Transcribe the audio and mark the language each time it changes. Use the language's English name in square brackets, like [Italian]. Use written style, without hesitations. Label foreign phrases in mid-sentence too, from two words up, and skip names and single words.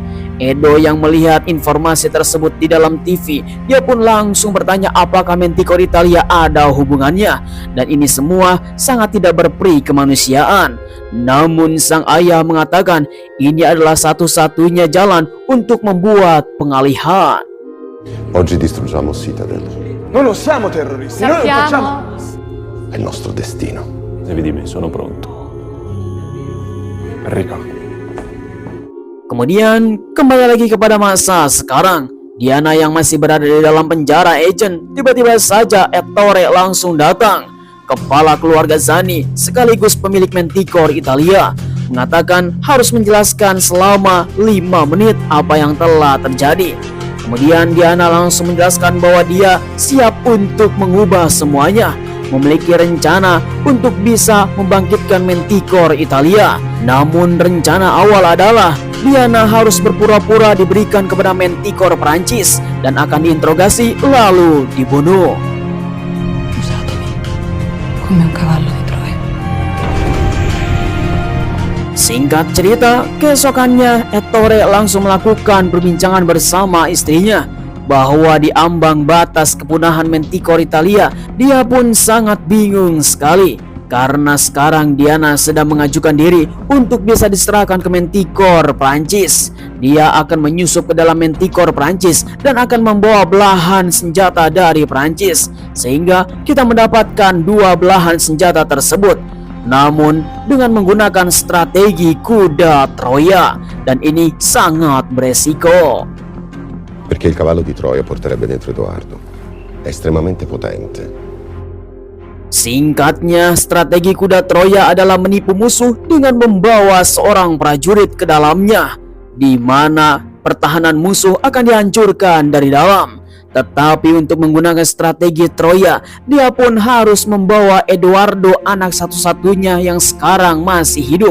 [Indonesian] Edo yang melihat informasi tersebut di dalam TV, dia pun langsung bertanya apakah Manticore Italia ada hubungannya, dan ini semua sangat tidak berperi kemanusiaan. Namun sang ayah mengatakan ini adalah satu-satunya jalan untuk membuat pengalihan. [Italian] Oggi distruggiamo Citadel. Noi non siamo terroristi, noi non facciamo... È il nostro destino. Devi di me, sono pronto. Enrico. [Indonesian] Kemudian kembali lagi kepada masa sekarang. Diana yang masih berada di dalam penjara agent, tiba-tiba saja Ettore langsung datang. Kepala keluarga Zani sekaligus pemilik Manticore Italia mengatakan harus menjelaskan selama 5 menit apa yang telah terjadi. Kemudian Diana langsung menjelaskan bahwa dia siap untuk mengubah semuanya, memiliki rencana untuk bisa membangkitkan Manticore Italia. Namun rencana awal adalah Diana harus berpura-pura diberikan kepada Manticore Prancis dan akan diinterogasi lalu dibunuh. [Italian] Usatemi come un cavallo di Troia. [Indonesian] Singkat cerita, keesokannya Ettore langsung melakukan perbincangan bersama istrinya bahwa di ambang batas kepunahan Manticore Italia, dia pun sangat bingung sekali karena sekarang Diana sedang mengajukan diri untuk bisa diserahkan ke Manticore Prancis. Dia akan menyusup ke dalam Manticore Prancis dan akan membawa belahan senjata dari Prancis, sehingga kita mendapatkan dua belahan senjata tersebut, namun dengan menggunakan strategi kuda Troia, dan ini sangat beresiko. [Italian] Perché il cavallo di Troia porterebbe dentro Edoardo. È estremamente potente. [Indonesian] Singkatnya, strategi kuda Troya adalah menipu musuh dengan membawa seorang prajurit ke dalamnya, di mana pertahanan musuh akan dihancurkan dari dalam. Tetapi untuk menggunakan strategi Troya, dia pun harus membawa Edoardo, anak satu-satunya yang sekarang masih hidup.